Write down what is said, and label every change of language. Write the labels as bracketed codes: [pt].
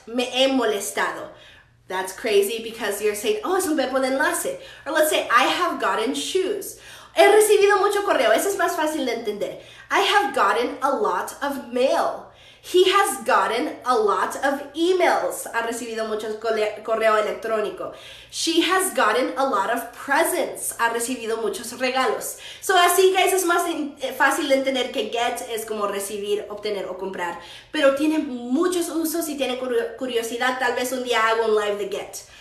[es] Me he molestado. [en] That's crazy because you're saying, oh, [es] es un verbo de enlace. [en] Or let's say I have gotten shoes. [es] He recibido mucho correo. [en] Eso es más fácil de entender. I have gotten a lot of mail. He has gotten a lot of emails. [es] Ha recibido mucho correo electrónico. [en] She has gotten a lot of presents. [es] Ha recibido muchos regalos. So así, guys, es más fácil de entender que get es como recibir, obtener o comprar. Pero tiene muchos usos. Si tienen curiosidad, tal vez un día hago un live de get.